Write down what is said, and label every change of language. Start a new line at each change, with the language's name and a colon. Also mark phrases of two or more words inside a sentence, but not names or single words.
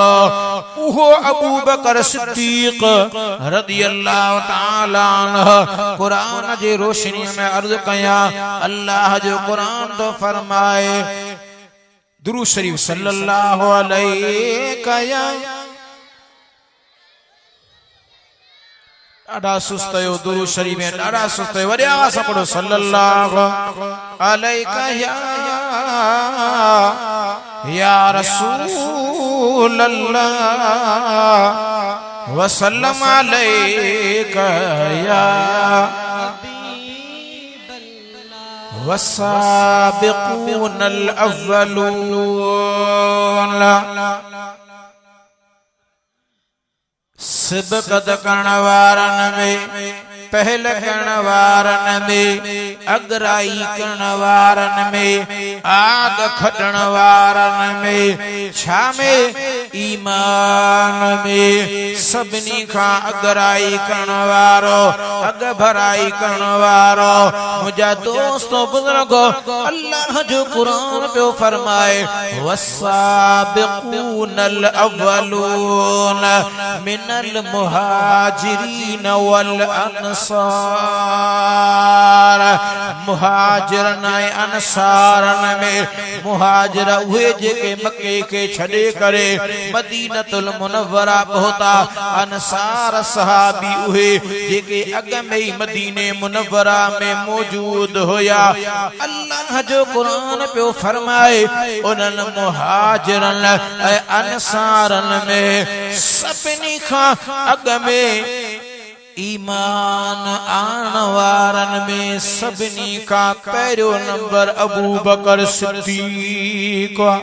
Sindhi: उहो अबू बकर सिद्दीक
Arabic: رضي الله تعالى عنه
Sindhi: कुरान जे रोशनी में अर्ज कया। अल्लाह जो कुरान तो फरमाए, दुरूद शरीफ
Arabic: صلى الله عليه
Sindhi: कया। ॾाढा सुस्त हो दुरूद शरीफ में, ॾाढा सुस्त हो। वॾे आवाज़ सां पढ़ो
Arabic: صلى الله عليه يا رسول الله وسلم عليك يا والسابقون الأولون.
Sindhi: सिबक़त करण वारन में, पहल करण वारन में, अगराई करण वारन में, आग खटण वारन में, छा में ईमान में सभिनी खां अगराई करण वारो, अग भराई करण वारो। मुंहिंजा दोस्तों बुजुर्गो, अल्लाह जो कुरान पियो फरमाए
Arabic: والسابقون الأولون من المهاجرين والأنصار.
Sindhi: मुहाजिरन ऐं अनसारन में मुहाजिर उहे जेके मक्के के छॾे करे
Arabic: المدينة المنورة
Sindhi: पहुता, अनसार सहाबी उहे जेके अग में ही मदीने मुनव्वरा में मौजूद होया। अल्लाह जो कुरान पे फरमाए उन्हनि मुहाजिरन ऐं अनसारन में सभिनी खां अग में ईमान आन वारन में सभिनी का पहिरियों नंबर अबू बकर सिद्दीक़।